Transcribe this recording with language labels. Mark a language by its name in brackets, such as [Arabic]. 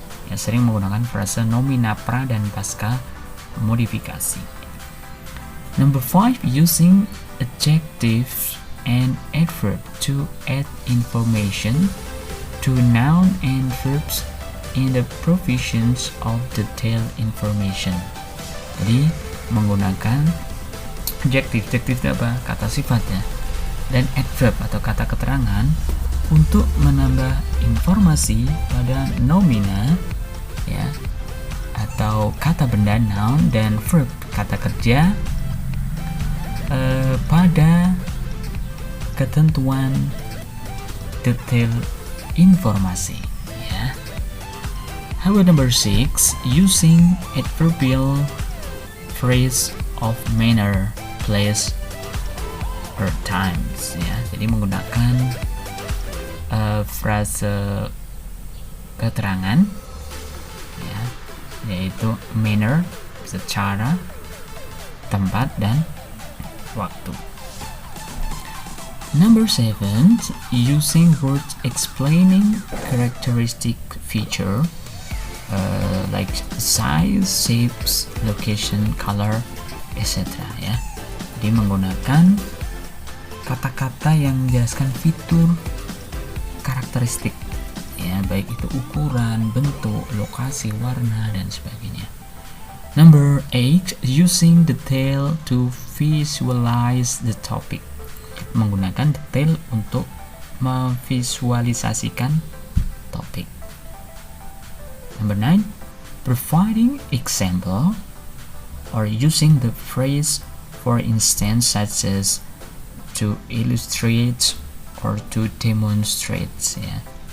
[Indonesian] Ya, sering menggunakan frase nomina pra dan pasca modifikasi. [English] Number 5, using adjectives and adverb to add information to noun and verbs in the provisions of detailed information. [Indonesian] Jadi menggunakan adjektif itu apa? Kata sifatnya, dan adverb atau kata keterangan untuk menambah informasi pada nomina ya, atau kata benda noun, dan verb kata kerja pada ketentuan detail informasi ya. [English] How about number 6, using adverbial phrase of manner, place, or times ya. [Indonesian] Jadi menggunakan frase keterangan ya, yaitu manner, secara, tempat, dan waktu. [English] Number 7, using words explaining characteristic feature like size, shapes, location, color, etc. ya. [Indonesian] Jadi menggunakan kata-kata yang menjelaskan fitur karakteristik ya, baik itu ukuran, bentuk, lokasi, warna, dan sebagainya. [English] Number 8, using detail to visualize the topic. [Indonesian] Menggunakan detail untuk memvisualisasikan topik. [English] Number 9, providing example or using the phrase for instance such as to illustrate or to demonstrate ya.